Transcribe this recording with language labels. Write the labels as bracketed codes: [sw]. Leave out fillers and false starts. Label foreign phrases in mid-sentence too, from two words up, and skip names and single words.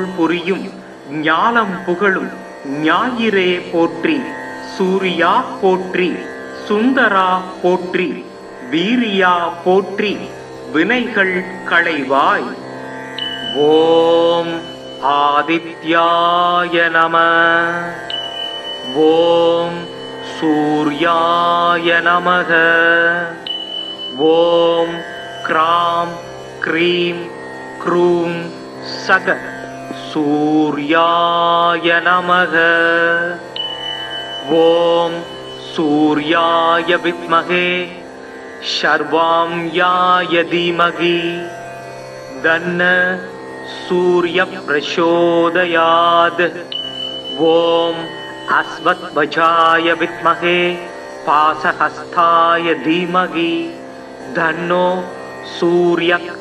[ta] புரியும் ஞாலம் புகழும் ஞாயிறே போற்றி சூரியா போற்றி சுந்தரா போற்றி வீரியா போற்றி வினைகள் களைவாய் [sa] ॐ आदित्याय नम ॐ सूर्याय नमः ॐ ग्रां ग्रीं ग्रूं सः सूर्याय नमः ॐ सूर्याय विद्महे शर्वाम्याय धीमहि तन्न सूर्यः प्रचोदयात् ओम अस्मद्वज्राय विद्महे पाशहस्ताय धीमहि तन्नो सूर्यः